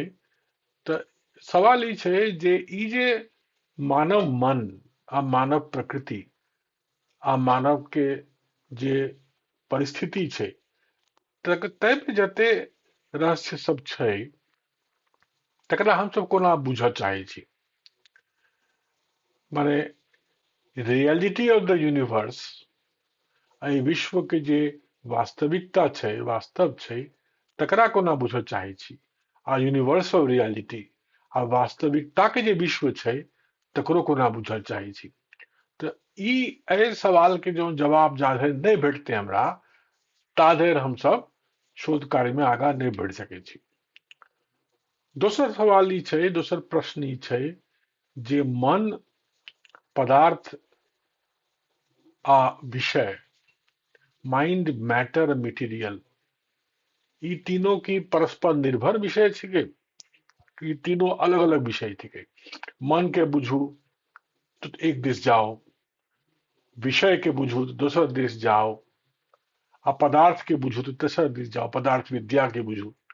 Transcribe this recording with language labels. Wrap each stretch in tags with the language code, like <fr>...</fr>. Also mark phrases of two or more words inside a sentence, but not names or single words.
<mai>तऽ सवाल ई छै जे ई जे मानव मन आ मानव प्रकृति आ मानव के जे परिस्थिति छै, तै पे जते रहस्य सब छै तकरा हमसब कोना बुझऽ चाहै छी।</mai> <en>माने reality of the universe,</en> <mai>एहि विश्व के जे वास्तविकता छै, वास्तव छै, तकरा कोना बुझऽ चाहै छी। आ</mai> <en>universe of reality</en> <mai>आ वास्तविकता के जे विश्व छै तकरो कोना बुझऽ चाहै छी। तऽ ई एहि सवाल के जो जवाब जाधरि नहीं भेटतै हमरा, ताधरि हमसब शोध कार्य में आगाँ नहीं बढ़ि सकै छी। दोसर सवाल ई छै, दोसर प्रश्न ई छै जे मन, पदार्थ आ विषय,</mai> <en>mind, matter, material,</en> <mai>ई तीनों की परस्पर निर्भर विषय छिकै। ई तीनों अलग अलग विषय थिकै। मन के बुझू तो एक दिस जाओ, विषय के बुझू तो दोसर दिस जाओ, आ पदार्थ के बुझू तो तेसर दिस जाओ, पदार्थ विद्या के बुझू।</mai>